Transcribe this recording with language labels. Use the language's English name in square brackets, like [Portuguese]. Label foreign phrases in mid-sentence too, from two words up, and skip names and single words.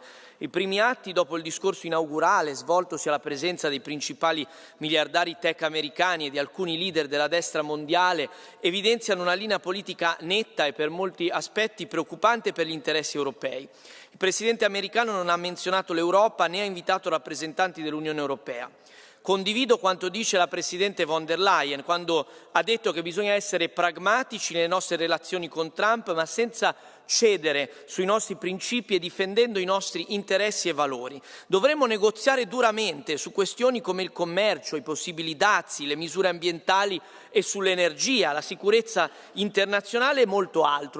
[Italian] I primi atti dopo il discorso inaugurale, svoltosi alla presenza dei principali miliardari tech americani e di alcuni leader della destra mondiale, evidenziano una linea politica netta e per molti aspetti preoccupante per gli interessi europei. Il Presidente americano non ha menzionato l'Europa né ha invitato rappresentanti dell'Unione Europea. Condivido quanto dice la Presidente von der Leyen quando ha detto che bisogna essere pragmatici nelle nostre relazioni con Trump, ma senza cedere sui nostri principi e difendendo i nostri interessi e valori. Dovremo negoziare duramente su questioni come il commercio, i possibili dazi, le misure ambientali e sull'energia, la sicurezza internazionale e molto altro.